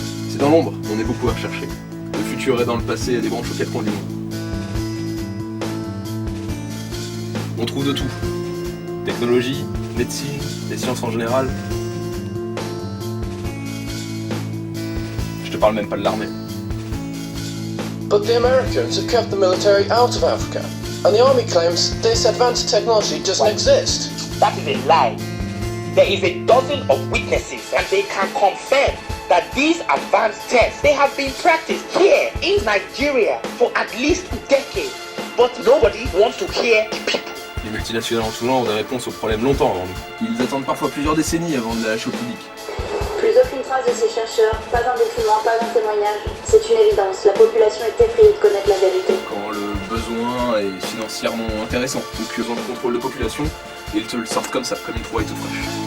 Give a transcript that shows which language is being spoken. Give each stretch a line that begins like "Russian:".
French: C'est dans l'ombre, on est beaucoup à rechercher. Le futur est dans le passé, à des branches aux quatre coins du monde. On trouve de tout. Technologie, médecine, les sciences en général. Je te parle même pas de l'armée.
English: But the Americans have kept the military out of Africa, and the army claims this advanced technology doesn't exist. That is a lie. There is a dozen of witnesses and they can confirm that these advanced tests, they have been practiced here in Nigeria for at least decades, but nobody wants to hear the people.
French: Les multinationales en tout genre ont des réponses aux problèmes longtemps avant nous. Ils attendent parfois plusieurs décennies avant de la lâcher au public. Plus aucune trace de ces chercheurs, pas un document, pas un témoignage. C'est une évidence, la population est effrayée de connaître la vérité. Quand le besoin est financièrement intéressant, donc ils ont le contrôle de population, et ils te le sortent comme ça, comme une trouvaille toute fraîche.